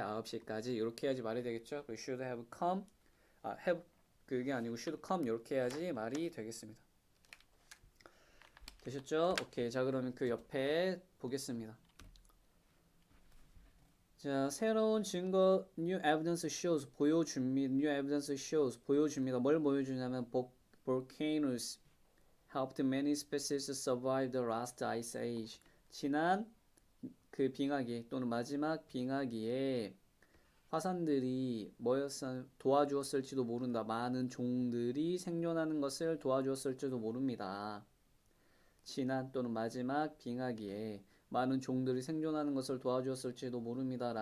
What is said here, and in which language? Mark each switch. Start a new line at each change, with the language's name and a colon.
Korean: 9시까지 이렇게 해야지 말이 되겠죠. should have come have 그게 아니고 should come 이렇게 해야지 말이 되겠습니다. 되셨죠? 오케이. 자, 그러면 그 옆에 보겠습니다. 자, 새로운 증거
English: new evidence shows
Korean: 보여줍니다.
English: new evidence shows
Korean: 보여줍니다. 뭘 보여주냐면
English: volcanoes helped many species survive the last ice age.
Korean: 지난 그 빙하기 또는 마지막 빙하기에 화산들이 도와주었을지도 모른다. 많은 종들이 생존하는 것을 도와주었을지도 모릅니다. 지난 또는 마지막 빙하기에 많은 종들이 생존하는 것을 도와주었을지도 모릅니다.